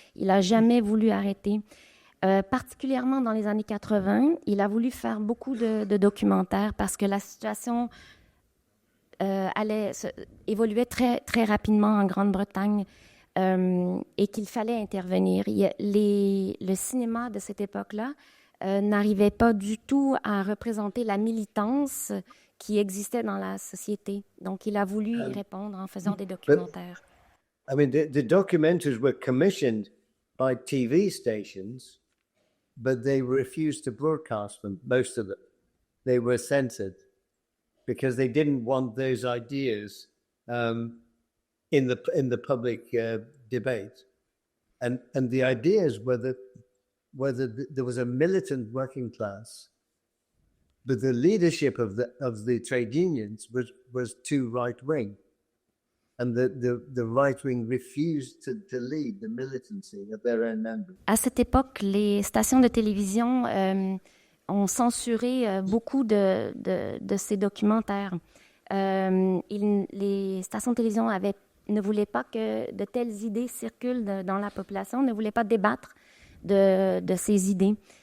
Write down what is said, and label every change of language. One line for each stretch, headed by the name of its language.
French: Il n'a jamais voulu arrêter. Particulièrement dans les années 80, il a voulu faire beaucoup de documentaires parce que la situation évoluait très, très rapidement en Grande-Bretagne et qu'il fallait intervenir. Le cinéma de cette époque-là n'arrivait pas du tout à représenter la militance qui existait dans la société. Donc, il a voulu y répondre en faisant des documentaires.
English: I mean, the documentaries were commissioned by TV stations, but they refused to broadcast them, most of them. They were censored because they didn't want those ideas in the public debate. And the ideas were that there was a militant working class, but the leadership of the trade unions was too right-wing. And the right-wing refused to lead the militancy of their own members.
French: À cette époque, les stations de télévision ont censuré beaucoup de ces documentaires. Les stations de télévision ne voulaient pas que de telles idées circulent dans la population, ne voulaient pas débattre de ces idées.